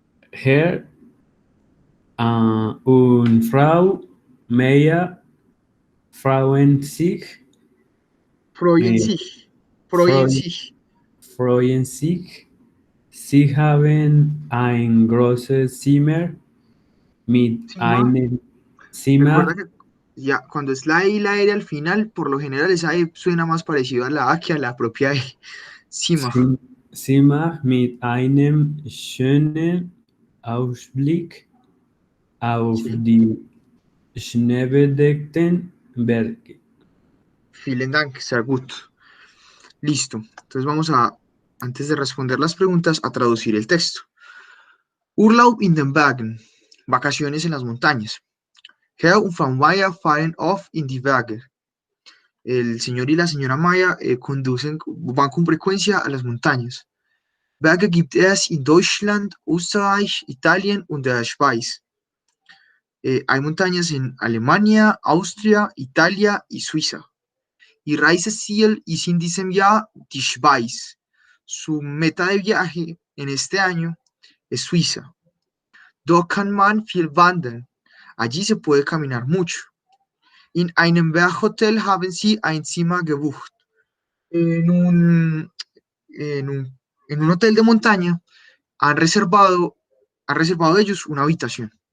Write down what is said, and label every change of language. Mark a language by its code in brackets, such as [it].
[de] Herr und Frau Meyer freuen sich freuen sich, freuen sich. Sie haben ein großes Zimmer mit einem Zimmer. [es] Recuerda que ya, cuando es la I y la R al final, por lo general esa E suena más parecido a la A que a la propia E. [de] Zimmer, Zimmer mit einem schönen Ausblick auf [es] sí. [de] die schneebedeckten Berge. Vielen Dank, sehr gut. Listo. [es] Entonces vamos a, antes de responder las preguntas, a traducir el texto. [de] Urlaub in den Bergen. [es] Vacaciones en las montañas. [de] Herr und Frau Meyer fahren oft in die Berge. [es] El señor y la señora Maya van con frecuencia a las montañas. [de] Berge gibt es in Deutschland, Österreich, Italien und der Schweiz. [es] Hay montañas en Alemania, Austria, Italia y Suiza. [de] Y Reiseziel ist in diesem Jahr die Schweiz. [es] Su meta de viaje en este año es Suiza. [de] Dort kann man viel wandern. [es] Allí se puede caminar mucho. [de] In einem Berghotel haben sie ein Zimmer gebucht. [es] En un hotel de montaña han reservado ellos una habitación.